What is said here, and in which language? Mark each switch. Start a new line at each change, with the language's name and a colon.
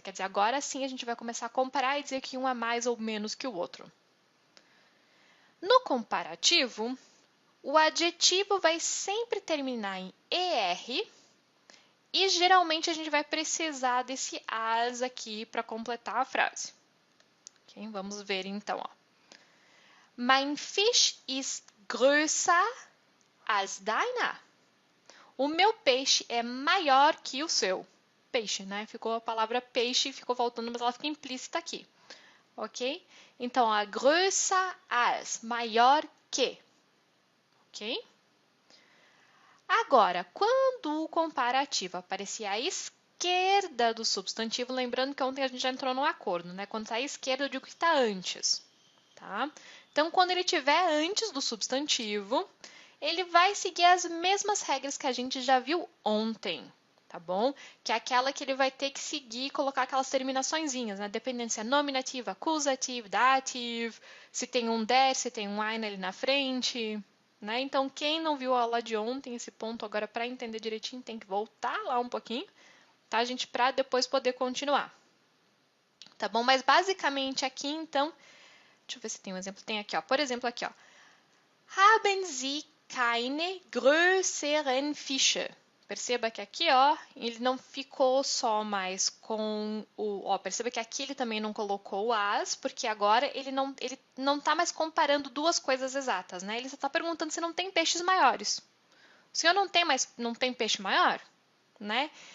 Portuguese: Quer dizer, agora sim a gente vai começar a comparar e dizer que um é mais ou menos que o outro. No comparativo, o adjetivo vai sempre terminar em ER, e geralmente a gente vai precisar desse as aqui para completar a frase. Okay? Vamos ver então. Ó.
German: Mein Fisch ist größer als deiner.
Portuguese: O meu peixe é maior que o seu. Peixe, né? Ficou a palavra peixe, ficou faltando, mas ela fica implícita aqui. Ok? Então, a größer als, maior que. Ok? Agora, quando o comparativo aparecer à esquerda do substantivo, lembrando que ontem a gente já entrou num acordo, né? Quando está à esquerda, eu digo que está antes, tá? Então, quando ele estiver antes do substantivo, ele vai seguir as mesmas regras que a gente já viu ontem, tá bom? Que é aquela que ele vai ter que seguir e colocar aquelas terminaçõezinhas, né? Dependendo se é nominativo, acusativo, dativo, se tem um der, se tem um ein ali na frente. Né? Então, quem não viu a aula de ontem, esse ponto agora para entender direitinho, tem que voltar lá um pouquinho, tá, gente? Para depois poder continuar. Tá bom? Mas basicamente aqui, então, deixa eu ver se tem um exemplo. Tem aqui, ó. Por exemplo, aqui, ó.
German: Haben Sie keine größeren Fische?
Portuguese: Perceba que aqui, ó, ele não ficou só mais com o... Ó, perceba que aqui ele também não colocou o as, porque agora ele não tá mais comparando duas coisas exatas, né? Ele só está perguntando se não tem peixes maiores. O senhor não tem peixe maior, né?